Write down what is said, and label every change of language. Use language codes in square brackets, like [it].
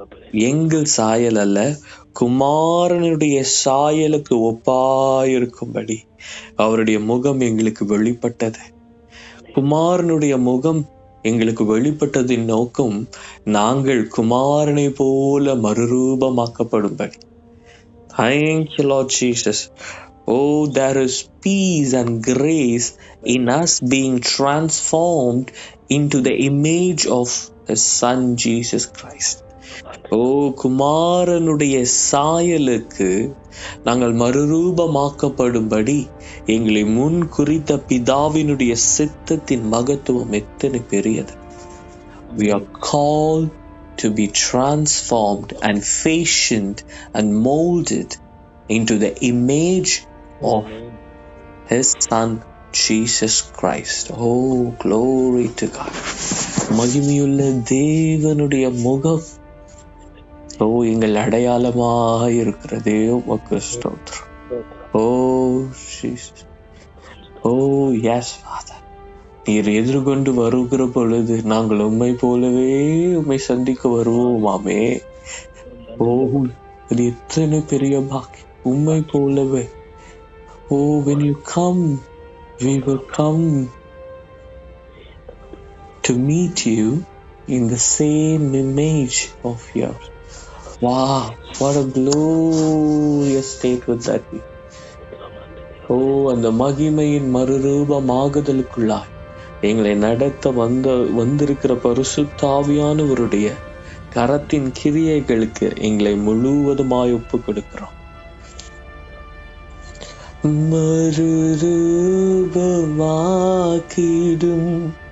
[ta] எங்கள் சாயல் அல்ல, குமாரனுடைய சாயலுக்கு ஒப்பாயிருக்கும்படி அவருடைய முகம் எங்களுக்கு வெளிப்பட்டது. குமாரனுடைய முகம் எங்களுக்கு வெளிப்பட்டதின் நோக்கம் நாங்கள் குமாரனை போல மறுரூபமாக்கப்படும்படி. [en] Thank you, Lord Jesus. Oh, there is peace and grace in us being transformed into the image of His Son Jesus Christ. [ta] ஓ, குமாரனுடைய சாயலுக்கு நாங்கள் மறுரூபமாக்கப்படும்படி எங்களை முன் குறித்த பிதாவினுடைய சித்தத்தின் மகத்துவம் எத்தனை பெரியது. [en] We are called to be transformed and fashioned and molded into the image of His Son Jesus Christ. Oh, glory to God. [ta] மகிமையுள்ள தேவனுடைய முகம் ஓ எங்கள் அடையாளமாக இருக்கிறதே உமக்கு ஸ்தோத்திரம். [en] Oh Jesus. Oh yes Father. [ta] நீர் எதிர்கொண்டு வருகிற பொழுது நாங்கள் உம்மை போலவே உம்மை சந்திக்க வருவோமாமே. ஓ, அது எத்தனை பெரிய பாக்கியம். உம்மை போலவே. [en] Oh, when you come, we will come to meet you in the same image of yours. Wow, what a glorious state would that be. [ta] Oh, அந்த மகிமையின் மறுரூபமாகுதலுக்குள்ளாய் எங்களை நடத்த வந்திருக்கிற பரிசுத்த ஆவியானவருடைய கரத்தின் கிரியைகளுக்கு எங்களை முழுவதுமாய் ஒப்பு கொடுக்கிறோம். மறுரூபமாக்கிடும்